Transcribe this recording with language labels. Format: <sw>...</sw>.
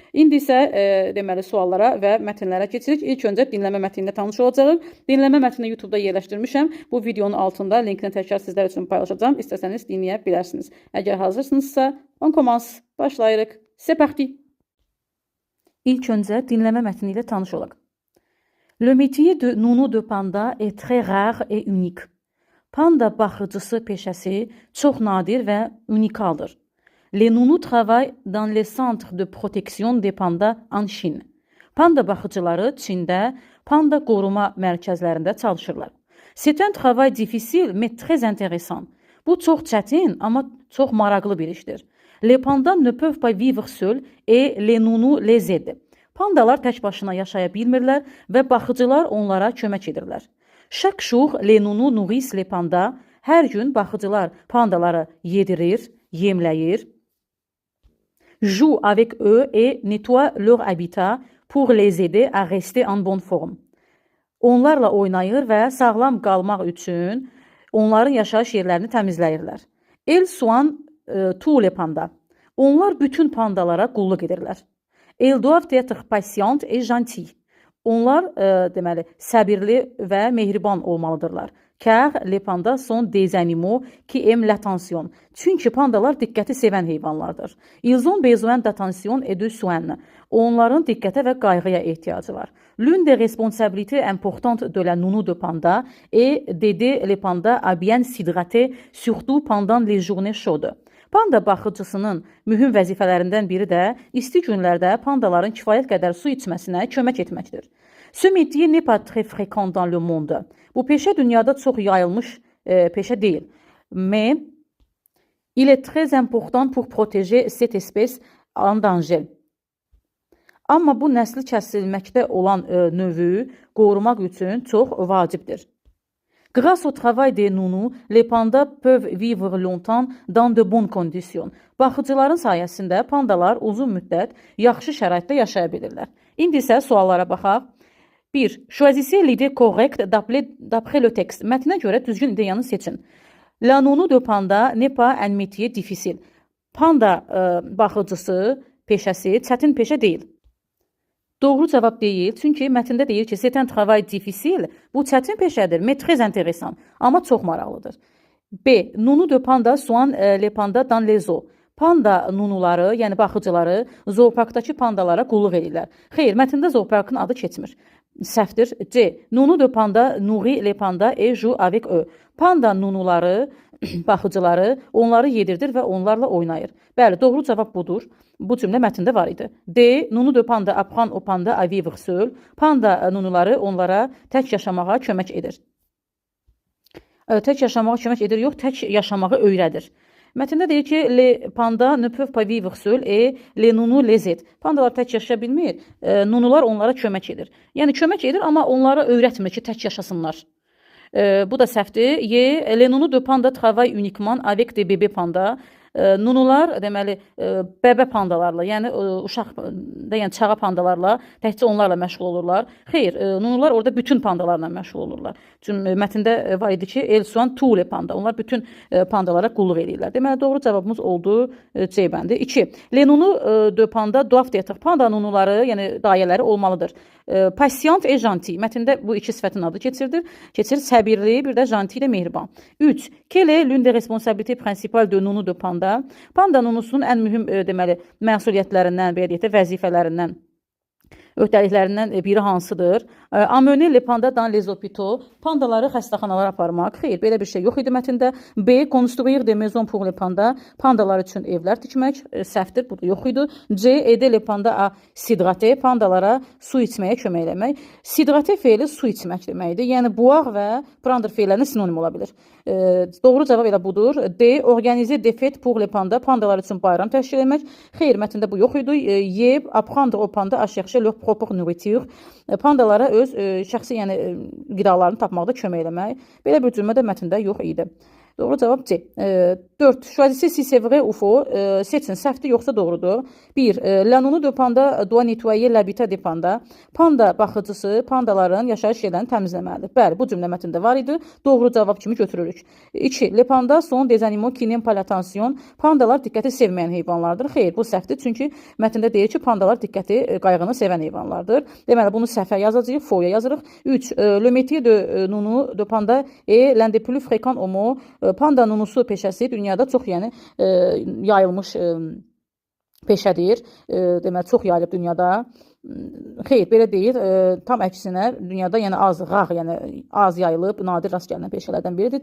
<az>İndi isə deməli suallara və mətnlərə keçirik. İlk öncə dinləmə mətni ilə tanış olacağıq. Dinləmə mətnini YouTube-da yerləşdirmişəm. Bu videonun altında linkini təkrar sizlər üçün paylaşacağım. İstəsəniz dinləyə bilərsiniz. Əgər hazırsınızsa,</az> <fr>on commence.</fr> <az>Başlayırıq.</az> <fr>C'est parti.</fr> <az>İlk öncə dinləmə mətni ilə tanış olaq.</az> <fr>Le métier de nounou de panda est très rare et unique.</fr> <az>Panda baxıcısı peşəsi çox nadir və unikaldır.</az> <fr>Les nounous travaillent dans les centres de protection des pandas en Chine.</fr> <az>Panda baxıcıları Çində panda qoruma mərkəzlərində çalışırlar.</az> <fr>C'est un travail difficile mais très intéressant.</fr> <az>Bu çox çətin, amma çox maraqlı bir işdir.</az> <fr>Les pandas ne peuvent pas vivre seuls et les nounous les aident.</fr> <az>Pandalar tək başına yaşaya bilmirlər və baxıcılar onlara kömək edirlər.</az> <fr>Chaque jour, les nounous nourrissent les pandas.</fr> <az>Hər gün baxıcılar pandaları yedirir, yemləyir.</az> <fr>Jouent avec eux et nettoient leur habitat pour les aider à rester en bonne forme.</fr> <az>Onlarla oynayır və sağlam qalmaq üçün onların yaşayış yerlərini təmizləyirlər.</az> <fr>Elles soignent tous les pandas.</fr> <az>Onlar bütün pandalara qulluq edirlər.</az> <fr>Elles doivent être patientes et gentilles.</fr> <az>Onlar deməli səbirli və mehriban olmalıdırlar.</az> <fr>Car les pandas sont des animaux qui aiment l'attention.</fr> <az>Çünki pandalar diqqəti sevən heyvanlardır.</az> <fr>Ils ont besoin d'attention et de soins.</fr> <az>Onların diqqətə və qayğıya ehtiyacı var.</az> <fr>L'une des responsabilités importantes de la nounou de panda est d'aider les pandas à bien s'hydrater, surtout pendant les journées chaudes.</fr> <az>Panda baxıcısının mühüm vəzifələrindən biri də isti günlərdə pandaların kifayət qədər su içməsinə kömək etməkdir.</az> <fr>Ce métier n'est pas très fréquent dans le monde.</fr> <az>Bu peşə dünyada çox yayılmış peşə deyil.</az> <fr>Mais il est très important pour protéger cette espèce en danger.</fr> <az>Amma bu nəsli kəsilməkdə olan növü qorumaq üçün çox vacibdir.</az> <fr>Grâce au travail des nounous, les pandas peuvent vivre longtemps dans de bonnes conditions.</fr> <az>Baxıcıların sayəsində pandalar uzun müddət yaxşı şəraitdə yaşaya bilirlər. İndi isə suallara baxaq. 1.</az> <fr>Choisissez l'idée correcte d'après le texte.</fr> <az>Mətnə görə düzgün ideyanı seçin.</az> <fr>La nounou de panda n'est pas un métier difficile.</fr> <az>Panda baxıcısı peşəsi çətin peşə deyil. Doğru cavab deyil, çünki mətndə deyir ki,</az> <fr>c'est un travail difficile,</fr> <az>bu çətin peşədir,</az> <fr>mais très intéressant,</fr> <az>amma çox maraqlıdır. B.</az> <fr>Nounou de panda soignent les pandas dans les zoos.</fr> <az>Panda nunuları, yəni baxıcıları, zooparkdakı pandalara qulluq edirlər. Xeyr, mətndə zooparkın adı keçmir. Səhvdir. C.</az> <fr>Nounou de panda nourrit les pandas et joue avec eux.</fr> <az>Panda nunuları, baxıcıları onları yedirdir və onlarla oynayır. Bəli, doğru cavab budur. Bu cümlə mətndə var idi. D.</az> <fr>Nounou de panda apprend aux pandas à vivre seul.</fr> <az>Panda nunuları onlara tək yaşamağa kömək edir. Tək yaşamağa kömək edir, yox, tək yaşamağı öyrədir. Mətndə deyir ki,</az> <fr>les pandas ne peuvent pas vivre seul et les nounous les aident.</fr> <az>Pandalar tək yaşaya bilmir, nunular onlara kömək edir. Yəni kömək edir, amma onlara öyrətmir ki, tək yaşasınlar. Bu da səhvdir. Y.</az> <fr>Les nounous de panda travaillent uniquement avec des bébés pandas.</fr> <az>Nunular deməli bəbə pandalarla, yəni uşaq yəni çağa pandalarla, təkcə onlarla məşğul olurlar. Xeyr, nunular orada bütün pandalarla məşğul olurlar. Çünki mətndə var idi ki,</az> <fr>elles soignent tous les pandas.</fr> <az>Onlar bütün pandalara qulluq edirlər. Deməli doğru cavabımız oldu C bəndi. 2.</az> <fr>Les nounous de panda doivent être.</fr> <az>Panda nunuları, yəni dayələri olmalıdır.</az> <fr>Patient et gentil.</fr> <az>Mətndə bu iki sifətin adı keçir, səbirli, bir də gentil də mehriban. 3.</az> <fr>Quelle est l'une des responsabilités principales de nounou de panda?</fr> <az>Panda nunusunun ən mühüm deməli məsuliyyətlərindən, belə deyək də, vəzifələrindən öhdəliklərindən biri hansıdır?</az> <fr>Amener les pandas dans les hôpitaux.</fr> <az>Pandaları xəstəxanalara aparmaq. Xeyr, belə bir şey yox idi mətndə. B.</az> <fr>Construire des maisons pour les pandas.</fr> <az>Pandalar üçün evlər tikmək səhvdir, bu da yox idi. C.</az> <fr>Aider les pandas à s'hydrater.</fr> <az>Pandalara su içməyə kömək eləmək. S'hydrater feili su içmək deməkdir. Yəni boire və prendre feillərinin sinonim ola bilir. Doğru cavab elə budur. D.</az> <fr>Organiser des fêtes pour les pandas.</fr> <az>Pandalar üçün bayram təşkil etmək. Xeyr, mətndə bu yox idi. Y.</az> <fr>Apprendre aux pandas à chercher leur propre nourriture.</fr> <az>Pandalara öz şəxsi, yəni qidalarını tapmaqda kömək eləmək. Belə bir cümlə də mətndə yox idi. Doğru cavab C. 4.</az> <fr>Choisissez si c'est vrai ou faux.</fr> <az>Seçin, səhvdir yoxsa doğrudur.</az> <fr>1. La nounou de panda doit nettoyer l'habitat des pandas.</fr> <az>Panda baxıcısı pandaların yaşayış yerlərini təmizləməlidir. Bəli, bu cümlə mətndə var idi. Doğru cavab kimi götürürük. 2.</az> <fr>Les pandas sont des animaux qui n'aiment pas l'attention.</fr> <az>Pandalar diqqəti sevməyən heyvanlardır. Xeyr, bu səhvdir. Çünki mətndə deyir ki, pandalar diqqəti, qayğını sevən heyvanlardır. Deməli, bunu səhvə yazacağıq, faux-ya yazırıq. 3. Le métier de nounou de panda est l'un des plus fréquents au monde. Panda nunusu peşəsi dünyada çox, yəni yayılmış peşədir. Deməli, çox yayılıb dünyada. Xeyr, belə deyil. Tam əksinə dünyada yəni az, yəni az yayılıb, nadir rast gəlinən peşələrdən biridir.</az>